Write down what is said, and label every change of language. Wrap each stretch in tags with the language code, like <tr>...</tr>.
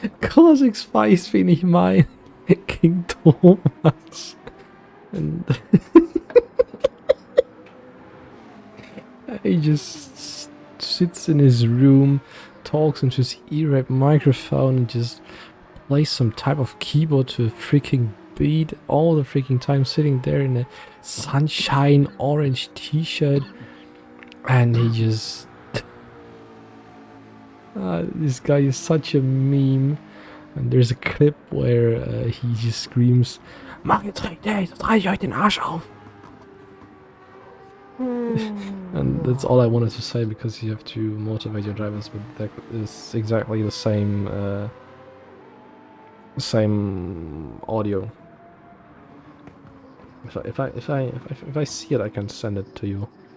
<de>Classics weiß, wen ich mein.</de> <en>King Thomas. And he just sits in his room, talks into his ear-rape microphone, and just plays some type of keyboard to a freaking beat all the freaking time, sitting there in a sunshine orange t-shirt, and he just this guy is such a meme. And there's a clip where he just screams,</en> <de>"Mach jetzt richtig, sonst reiß ich euch den Arsch auf."</de> <en>And that's all I wanted to say, because you have to motivate your drivers, but that is exactly the same audio. If I see it, I can send it to you.</en>